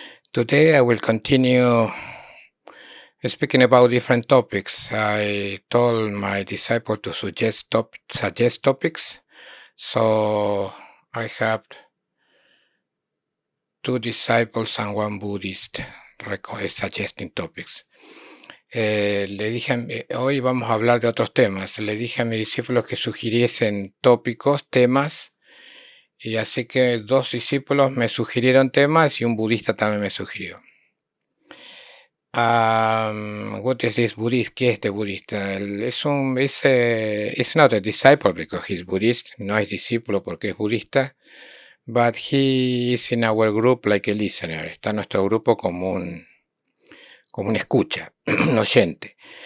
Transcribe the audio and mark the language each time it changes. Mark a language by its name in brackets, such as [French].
[English] Today I will continue speaking about different topics. I told my disciple to suggest topics, so I have two disciples and one Buddhist suggesting topics. [Spanish] Hoy vamos a hablar de otros temas. Le dije a mis discípulos que sugiriesen tópicos, temas. Y así que dos discípulos me sugirieron temas y un budista también me sugirió. [English] What is this Buddhist? [Spanish] ¿Qué es este budista? [English] It's not a disciple because he's Buddhist. [Spanish] No es discípulo porque es budista. [English] But he is in our group like a listener. [Spanish] Está en nuestro grupo como un escucha, un oyente.